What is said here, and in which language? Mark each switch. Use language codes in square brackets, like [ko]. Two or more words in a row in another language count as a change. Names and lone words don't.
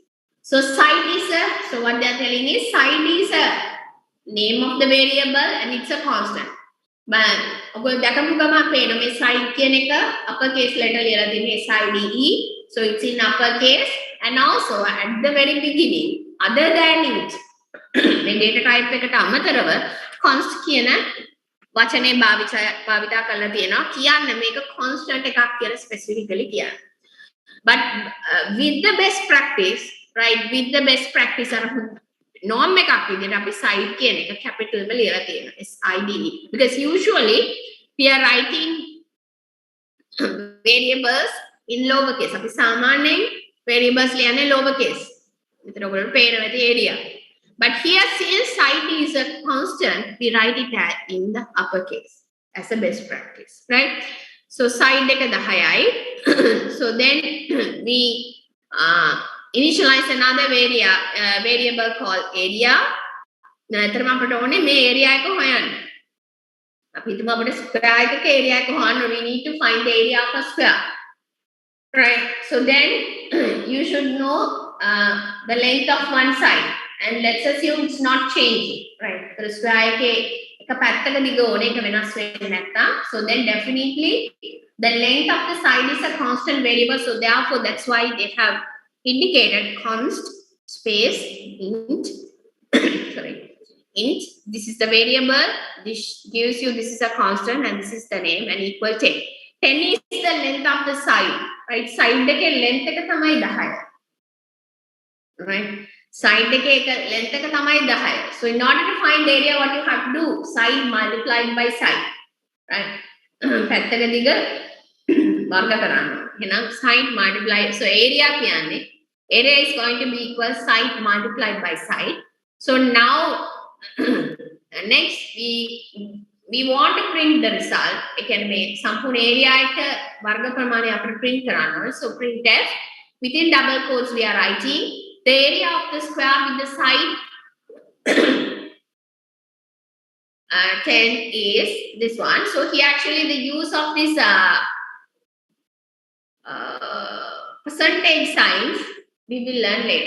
[en] So side is so what they are telling is side is a name of the variable and it's a constant. But side uppercase letter SIDE. So it's in uppercase, and also at the very beginning, other than int, when data type [si] එකට අමතරව const කියන වචනේ භාවිතා කරලා තියෙනවා කියන්න මේක constant එකක් කියලා specifically කියන්න. [en] But with the best practice, right, with the best practice [si] අර norm එකක් විදිහට අපි side කියන එක capital වල ලියලා තියෙනවා [en] SIDE, because usually we are writing variables in lowercase. [si] අපි සාමාන්‍යයෙන් variables ලියන්නේ lowercase. මෙතන ඔයගොල්ලෝ පේනවා ඇති area. [en] But here, since side is a constant, we write it in the uppercase as a best practice, right? [si] So side එක 10යි. [en] So then we initialize another variable called area. [si] නැතරම අපිට ඕනේ මේ area එක හොයන්න. අපි හිතමු අපිට square එකක area එක හොයන්න. [en] We need to find the area of a square. Right, so then you should know the length of one side, and let's assume it's not changing, right? The square so then definitely the length of the side is a constant variable, so therefore that's why they have indicated const space int int, this is the variable, this gives you this is a constant and this is the name, and equal 10. 10 is the length of the side, right? [si] Side එක length එක තමයි 10. Right? Side එක length එක තමයි 10. [en] So in order to find the area, what you have to do? Side multiplied by side. Right? [si] පැත්තක දිග වර්ග කරන්න. [en] එහෙනම් side multiplied. So area is going to be equal side multiplied by side. So now next we want to print the result. [si] එකනේ සම්පූර්ණ area එක වර්ග ප්‍රමාණය අපිට print කරන්න ඕනේ. [en] So printf within double quotes we are writing the area of the square with the side 10 is this one. So here actually the use of this percentage signs we will learn later.